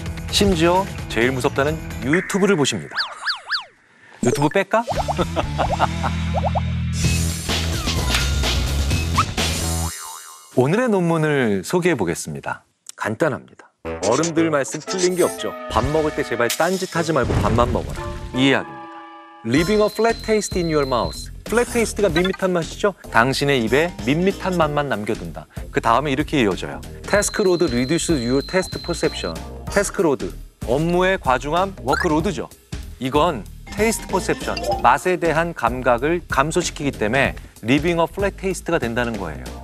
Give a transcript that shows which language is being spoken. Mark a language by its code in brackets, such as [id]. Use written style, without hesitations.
[ko] 심지어 제일 무섭다는 유튜브를 보십니다. 유튜브 뺄까? 오늘의 논문을 소개해 보겠습니다. 간단합니다. 어른들 말씀 틀린 게 없죠. 밥 먹을 때 제발 딴짓하지 말고 밥만 먹어라. 이 이야기입니다. [en] Leaving a flat taste in your mouth. [ko] 플랫 테이스트가 밋밋한 맛이죠. 당신의 입에 밋밋한 맛만 남겨둔다. 그 다음에 이렇게 이어져요. [en] Task load reduces your taste perception. [ko] Task load, 업무의 과중함, 워크로드죠. 이건 테이스트 퍼셉션, 맛에 대한 감각을 감소시키기 때문에 [en] Leaving a flat taste [ko] 가 된다는 거예요.